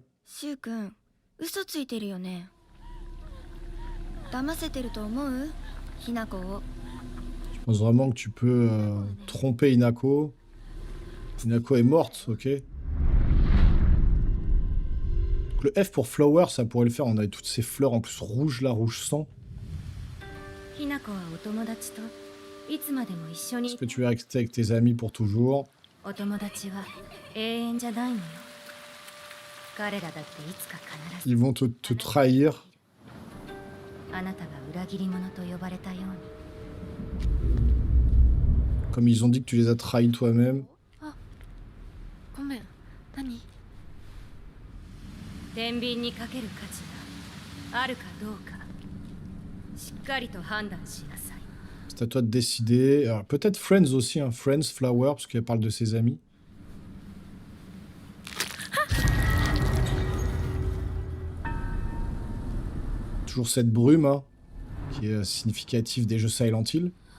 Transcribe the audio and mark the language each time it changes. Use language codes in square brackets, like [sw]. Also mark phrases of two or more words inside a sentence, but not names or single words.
[ja] シュウ君、嘘ついてるよね。騙せてると思う？ひなこを。 [fr] Je pense vraiment que tu peux tromper Hinako. Hinako est morte, ok. Donc le F pour Flower, ça pourrait le faire. On a toutes ces fleurs en plus rouges là, rouge sang. [ja] ひなこはお友達といつまでも一緒に。 [fr] Est-ce que tu vas rester avec tes amis pour toujours? [ja] お友達は永遠じゃないのよ。彼らだっていつか必ず。 [fr] Ils vont te trahir. [ja] あなたが裏切り者と呼ばれたように。 [fr] Comme ils ont dit que tu les as trahis toi-même. [ja] あ、ごめん。何？天秤にかける価値があるかどうか、しっかりと判断しなさい。 [fr] C'est à toi de décider. Alors, peut-être Friends aussi, hein. Friends, Flower, parce qu'elle parle de ses amis. Toujours cette brume, hein, qui est significative des jeux Silent Hill.